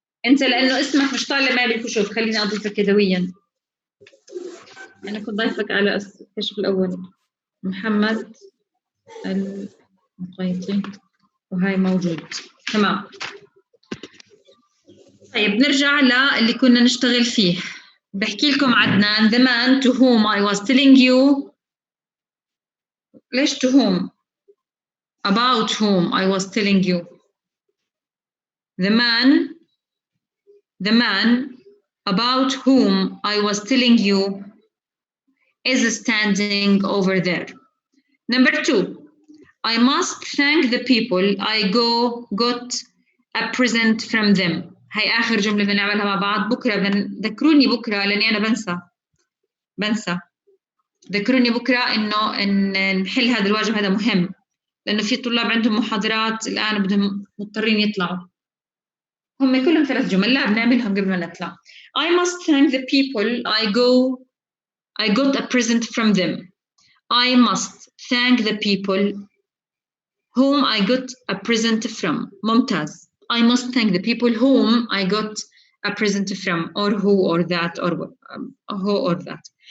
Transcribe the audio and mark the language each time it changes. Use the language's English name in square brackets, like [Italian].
[Arabic] أنت لأنه اسمك مش طالع معي بالكشوف خليني أضيفك يدويا. أنا كنت ضيفك على الكشف الأول. محمد المقيتي وهاي موجود. تمام. طيب نرجع للي كنا نشتغل فيه. بحكي لكم [English] عدنان the man to whom I was telling you. [Arabic] ليش [English] to whom؟ about whom I was telling you. The man about whom I was telling you is standing over there. Number 2. I must thank the people I got a present from them. [Arabic] هاي آخر جملة بدنا نعملها مع بعض. بكرة ذكروني بكرة لأني أنا بنسى. ذكروني بكرة إن نحل هذا الواجب. هذا مهم لأنه في طلاب عندهم محاضرات الآن بدهم مضطرين يطلعوا. هم كلهم 3 جمل لا بنعملهم قبل ما نطلع. [English] I must thank the people I got a present from them. I must thank the people whom I got a present from. [Arabic] ممتاز. [English] I must thank the people whom I got a present from, or who or that or who or that.